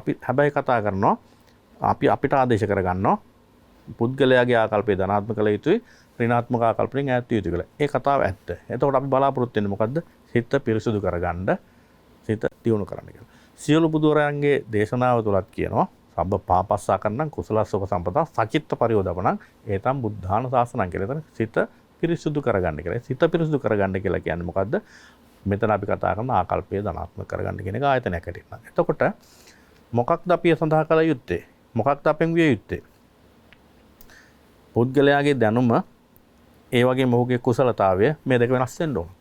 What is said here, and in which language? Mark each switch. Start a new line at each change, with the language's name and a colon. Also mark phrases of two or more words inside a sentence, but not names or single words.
Sinhala: අපි හැබැයි කතා කරනවා අපිට ආදේශ කරගන්නවා පුද්ගලයාගේ ආකල්පය ධනාත්මක කළ යුතුයි, ඍණාත්මක ආකල්පයෙන් ඈත් විය යුතුයි කියලා. ඒ කතාව ඇත්ත. එතකොට අපි බලාපොරොත්තු වෙන්නේ මොකද්ද? සිත පිරිසුදු කරගන්න, සිත දියුණු කරන්න කියලා. සියලු බුදුරයන්ගේ දේශනාව තුලත් කියනවා
Pali: සබ්බ පාපස්සාකරණං කුසලස්සෝක සම්පදා සචිත්ත පරියෝදපණං ඒතම් බුද්ධාන ශාසනං
Sinhala: කියලා. එතන සිත පිරිසුදු කරගන්න කියලා. සිත පිරිසුදු කරගන්න කියලා කියන්නේ මොකද්ද? මෙතන අපි කතා කරන ආකල්පය ධනාත්මක කරගන්න කියන එක ආයතනයක් හැටියට. එතකොට මොකක්ද අපි සඳහා කළ යුත්තේ? මොකක්ද අපෙන් විය යුත්තේ? පුද්ගලයාගේ දැනුම ඒ වගේම ඔහුගේ කුසලතාවය මේ දෙක වෙනස් වෙන්න ඕන.